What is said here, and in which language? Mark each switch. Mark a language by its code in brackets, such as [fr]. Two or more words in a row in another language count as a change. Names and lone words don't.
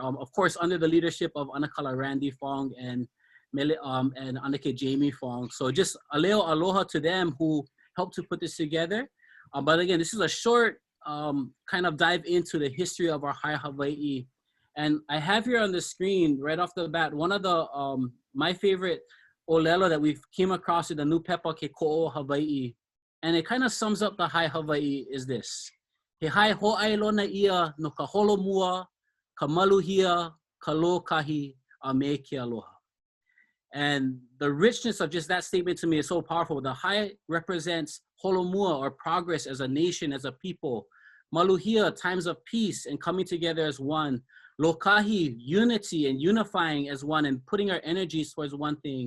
[en] Of course, under the leadership of Anakala Randy Fong and Anake Jamie Fong. So just [haw] aleo aloha [en] to them who helped to put this together. But again, this is a short kind of dive into the history of our [haw] Hae Hawaiʻi. [en] And I have here on the screen, right off the bat, one of the, my favorite moʻolelo that we've came across in the new pepa ke ko'o Hawaii. And it kind of sums up the [haw] Hae Hawaiʻi [en] is this. [haw] He Hae Hawaiʻi ia no ka holomua, ka maluhia, ka lo kahi, a me ke aloha. [en] And the richness of just that statement to me is so powerful. The Hae represents holomua, or progress as a nation, as a people. Maluhia, times of peace and coming together as one. Lokahi, unity and unifying as one and putting our energies towards one thing.